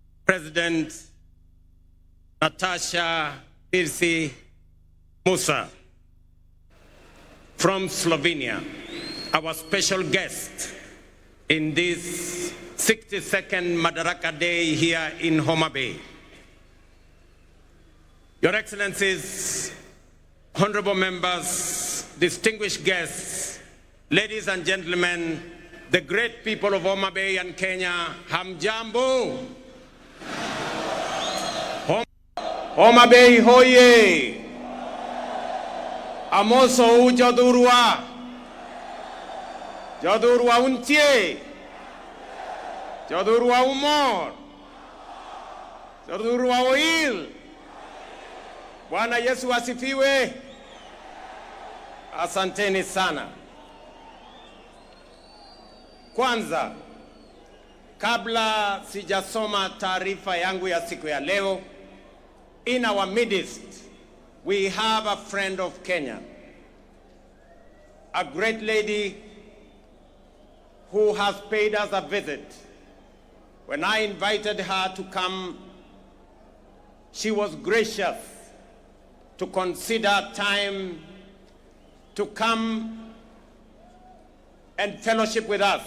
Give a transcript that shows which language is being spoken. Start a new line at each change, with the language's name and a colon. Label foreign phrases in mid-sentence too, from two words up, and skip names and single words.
English: President Natasha Pirsi Musa from Slovenia, our special guest in this 62nd Madaraka Day here in Homa Bay. Your Excellencies, honorable members, distinguished guests, ladies and gentlemen, the great people of Homa Bay and Kenya, hamjambo.
Swahili: Homa Bay hoye.
Luo (Kenya and Tanzania): Amoso jadurwa. Jadurwa untie. Jadurwa umor. Jadurwa oil.
Swahili: Bwana Yesu asifiwe. Asanteni sana. Kwanza, kabla sijasoma taarifa yangu ya siku ya leo,
English: in our midst, we have a friend of Kenya, a great lady who has paid us a visit. When I invited her to come, she was gracious to consider time to come and fellowship with us.